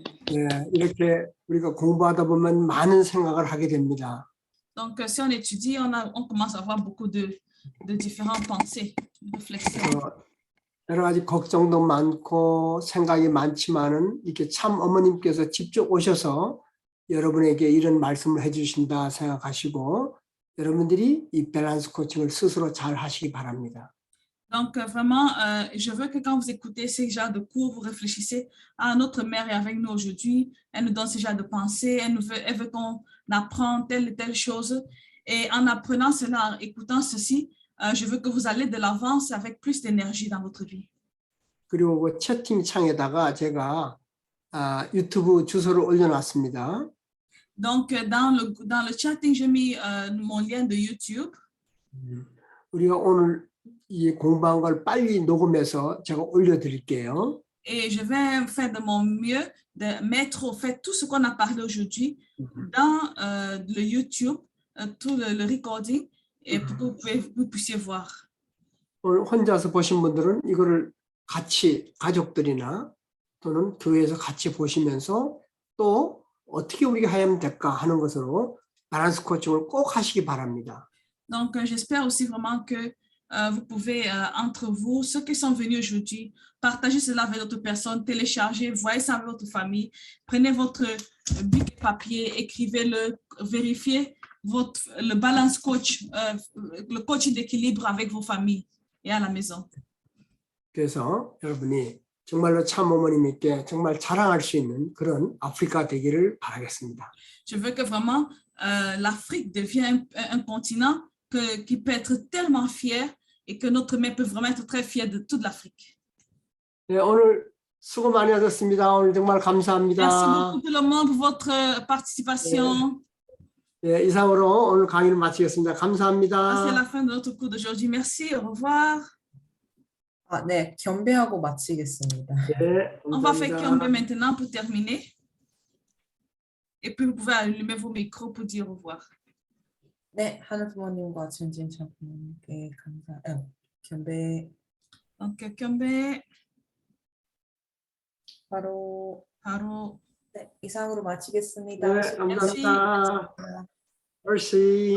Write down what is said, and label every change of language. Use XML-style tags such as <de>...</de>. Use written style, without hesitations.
<ko>네, 이렇게 우리가 공부하다 보면 많은 생각을 하게 됩니다.</ko> <fr>Donc, si on étudie, on commence à avoir beaucoup de différentes pensées, réflexions.</fr> <ko>여러 가지 걱정도 많고 생각이 많지만은 이렇게 참 어머님께서 직접 오셔서 여러분에게 이런 말씀을 해주신다 생각하시고 여러분들이 이 밸런스 코칭을 스스로 잘 하시기 바랍니다.</ko> <fr>Donc, vraiment, je veux que quand vous écoutez ces genres de cours, vous réfléchissez à notre mère est avec nous aujourd'hui. Elle nous donne ces genres de pensées. Elle veut qu'on apprenne telle et telle chose. Et en apprenant cela, en écoutant ceci, je veux que vous allez de l'avant avec plus d'énergie dans votre vie.</fr> <ko>그리고 그 채팅창에다가 제가 유튜브 주소를 올려놨습니다.</ko> <fr>Donc, dans le chatting, j'ai mis mon lien de YouTube.</fr> <ko>우리가 오늘 이 공부한 걸 빨리 녹음해서 제가 올려드릴게요.</ko> <fr>Et je vais faire de mon mieux de mettre au fait tout ce qu'on a parlé aujourd'hui dans le YouTube, tout le recording, et pour que vous puissiez voir.</fr> <ko>오늘 혼자서 보신 분들은 이거를 같이 가족들이나 또는 교회에서 같이 보시면서 또 어떻게 우리가 하면 될까 하는 것으로 밸런스 코칭을 꼭 하시기 바랍니다.</ko> <fr>Donc, j'espère aussi vraiment que vous pouvez, entre vous, ceux qui sont venus aujourd'hui, partager cela avec d'autres personnes, télécharger, voyez ça avec votre famille, prenez votre bic et papier, écrivez-le, vérifiez le balance coach, le coaching d'équilibre avec vos familles et à la maison.</fr> <ko>그래서 여러분이 정말로 참 어머님께 정말 자랑할 수 있는 그런 아프리카 되기를 바라겠습니다.</ko> <fr>Je veux que vraiment l'Afrique devienne un continent qui peut être tellement fier et que notre mère peut vraiment être très fière de toute l'Afrique.</fr> <ko>네, 오늘 수고 많이 하셨습니다. 오늘 정말 감사합니다.</ko> <fr>Merci beaucoup tout le monde pour votre participation.</fr> <ko>네, 이상으로 오늘 강의를 마치겠습니다.</ko> <fr>C'est</fr> <ko>감사합니다.</ko> <fr>la fin de notre cours d'aujourd'hui. Merci, au revoir.</fr> <ko>네, 겸배하고 마치겠습니다. 네,</ko> <fr>On va faire</fr> <ko>감사합니다.</ko> <fr>Kyombe maintenant pour terminer. Et puis vous pouvez allumer vos micros pour dire au revoir.</fr> <ko>네, 하늘 부모님과 진진 장로님께 겸배.</ko> <fr>Donc, Kyombe,</fr> <ko>바로 네, 이상으로 마치겠습니다. 네, 감사합니다.</ko> <fr>Merci.</fr>